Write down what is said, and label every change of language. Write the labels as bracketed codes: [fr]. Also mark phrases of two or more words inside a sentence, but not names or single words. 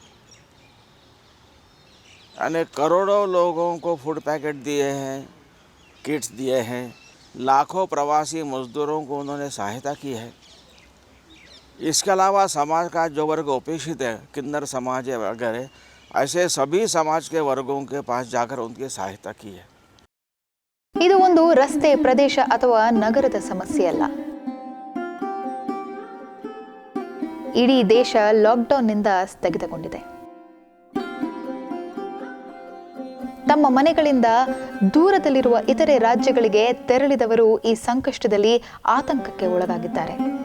[hi] अनेक करोड़ों लोगों को फूड पैकेट दिए हैं, किट्स दिए हैं, लाखों प्रवासी मजदूरों को उन्होंने सहायता की है। इसके अलावा समाज का जो वर्ग उपेक्षित है, किन्नर समाज वगैरह, ऐसे सभी समाज के वर्गों के पास जाकर उनकी सहायता की है। [kn] ಇದು ಒಂದು ರಸ್ತೆ ಪ್ರದೇಶ ಅಥವಾ ನಗರದ ಸಮಸ್ಯೆ ಅಲ್ಲ. ಇಡೀ ದೇಶ ಲಾಕ್ಡೌನ್ನಿಂದ ಸ್ಥಗಿತಗೊಂಡಿದೆ. ತಮ್ಮ ಮನೆಗಳಿಂದ ದೂರದಲ್ಲಿರುವ ಇತರೆ ರಾಜ್ಯಗಳಿಗೆ ತೆರಳಿದವರು ಈ ಸಂಕಷ್ಟದಲ್ಲಿ ಆತಂಕಕ್ಕೆ ಒಳಗಾಗಿದ್ದಾರೆ.